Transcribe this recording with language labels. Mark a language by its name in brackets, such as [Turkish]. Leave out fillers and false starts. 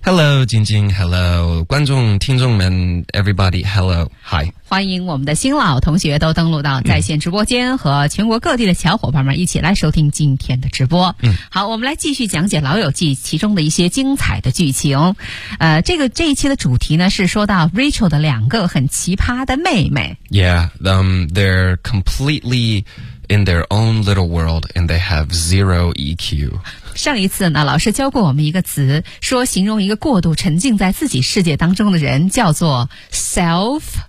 [English] Hello 晶晶 Hello [Chinese] 观众听众们 [English] Everybody Hello Hi， [Chinese] 欢迎我们的新老同学都登录到在线直播间，和全国各地的小伙伴们一起来收听今天的直播。嗯，好，我们来继续讲解老友记其中的一些精彩的剧情。这一期的主题呢，是说到 Rachel 的两个很奇葩的妹妹。 [English] Yeah, they're completely in their own little world and they have zero EQ. [Chinese] 上一次呢，老师教过我们一个词，说形容一个过度沉浸在自己世界当中的人叫做 self-